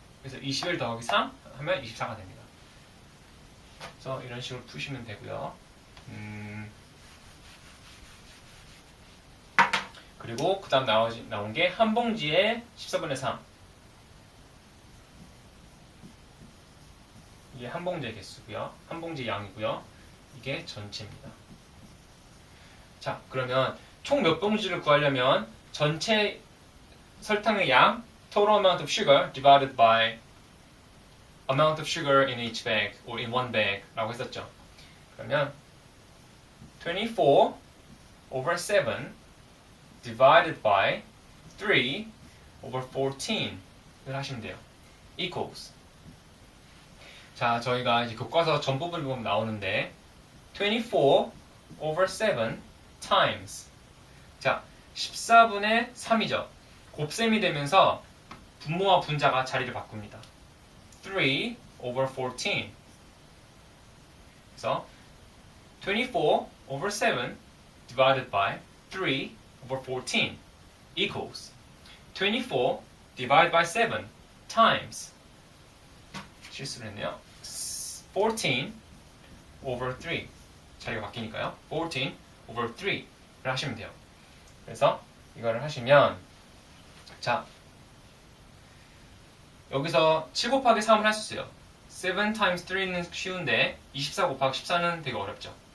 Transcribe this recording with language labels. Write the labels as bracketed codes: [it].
[ko] 그래서 21 더하기 3 하면 24가 됩니다. 그래서 이런 식으로 푸시면 되고요. 그리고 그 다음 나온 게 한 봉지에 14분의 3 이게 한 봉지의 개수고요. 한 봉지의 양이고요. 이게 전체입니다. 자, 그러면 총 몇 봉지를 구하려면 전체 설탕의 양 [en] total amount of sugar divided by amount of sugar in each bag or in one bag [ko] 라고 했었죠. 그러면 [en] 24 over 7 divided by 3 over 14을 [ko] 하시면 돼요. [en] equals. [ko] 자, 저희가 이제 교과서 전 부분을 보면 나오는데 [en] 24 over 7 times. [ko] 자, 14분의 3이죠. 곱셈이 되면서 분모와 분자가 자리를 바꿉니다. [en] 3 over 14. [ko] 그래서 [en] 24 over 7 divided by 3 over 14 equals 24 divided by 7 times [ko] 실수를 했네요. 14 over 3 자리가 바뀌니까요. [en] 14 over 3 [ko] 를 하시면 돼요. 그래서 이거를 하시면 자 여기서 7 곱하기 3을 할 수 있어요. [en] 7 times 3 [ko] 는 쉬운데 24 곱하기 14는 되게 어렵죠.